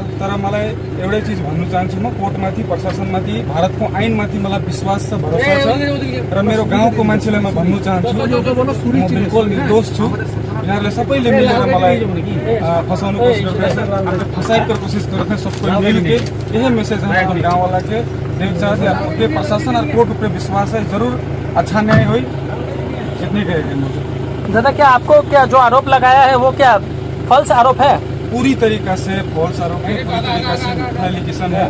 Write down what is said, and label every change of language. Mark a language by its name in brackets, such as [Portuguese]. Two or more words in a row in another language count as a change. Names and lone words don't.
[Nepali] तर मलाई एउटै चिज भन्नु चाहन्छु, म कोर्टमाथि, प्रशासनमाथि, भारतको ऐनमाथि मलाई विश्वास छ, भरोसा छ। र मेरो गाउँको मान्छेलाई म भन्नु चाहन्छु म बिल्कुल निर्दोष छु। यिनीहरूले सबैले मिलेर मलाई फसाउनु कोसिस गरिरहेछ, हामीले फसाएको कोसिस गरेको [Hindi] सबको मिलके यही मैसेज है हम गाँव वाला के देख चाहते हैं आपके प्रशासन और कोर्ट पे विश्वास है, जरूर अच्छा न्याय हो। कितनी कहेंगे मुझे दादा, क्या आपको क्या जो आरोप लगाया है वो क्या फॉल्स आरोप है? पूरी तरीका से फॉल्स आरोप है, पूरी तरीका से मिथ्या एलिगेशन है।